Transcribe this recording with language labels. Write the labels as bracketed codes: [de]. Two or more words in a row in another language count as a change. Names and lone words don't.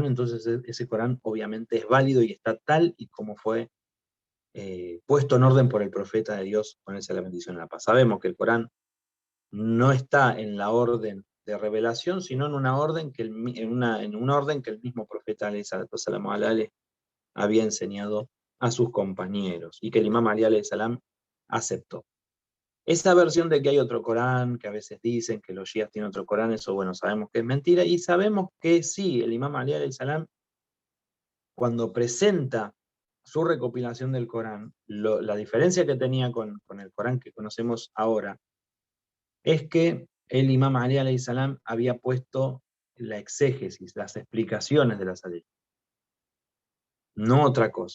[es] Entonces ese Corán obviamente es válido y está tal y como fue puesto en orden por el profeta de Dios, con esa la bendición y la paz. Sabemos que el Corán no está en la orden de revelación, sino en una orden que en un orden que el mismo profeta [ar] عليه الصلاة والسلام [es] había enseñado a sus compañeros y que el Imam Ali [ar] عليه السلام [es] aceptó. Esa versión de que hay otro Corán, que a veces dicen que los shias tienen otro Corán, eso bueno, sabemos que es mentira, y sabemos que sí, el Imam Ali [ar] عليه السلام, [es] cuando presenta su recopilación del Corán, la diferencia que tenía con el Corán que conocemos ahora, es que el Imam Ali [ar] عليه السلام [es] había puesto la exégesis, las explicaciones de las leyes, no otra cosa.